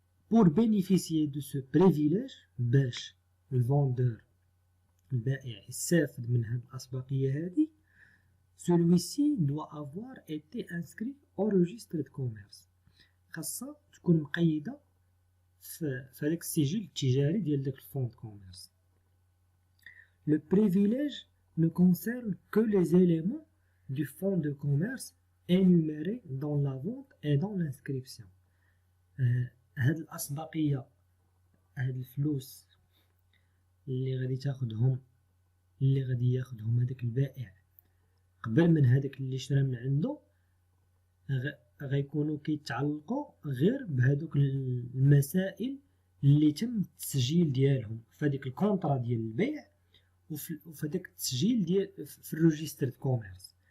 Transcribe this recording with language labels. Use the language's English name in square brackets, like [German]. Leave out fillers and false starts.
[French] pour bénéficier de ce privilège، [Arabic] باش الفوندور البائع يستافد من هاد الأسبقية هادي، [French] celui-ci doit avoir été inscrit au registre de commerce. [Arabic] خاصها تكون مقيدة في هذاك السجل التجاري ديال داك الفون دو كوميرس. [French] Le privilège ne concerne que les éléments du fonds de commerce énumérés dans la vente et dans l'inscription. [Arabic] هاد الأسبقية، هاد الفلوس اللي غادي تاخدهم، اللي غادي ياخدهم هذاك البائع قبل من هذاك اللي شرا من عنده، غيكونوا كيتعلقوا غير بهذوك المسائل اللي تم التسجيل ديالهم في هذيك الكونطرا ديال البيع وفي هذاك التسجيل ديال في الريجستر دو كوميرس.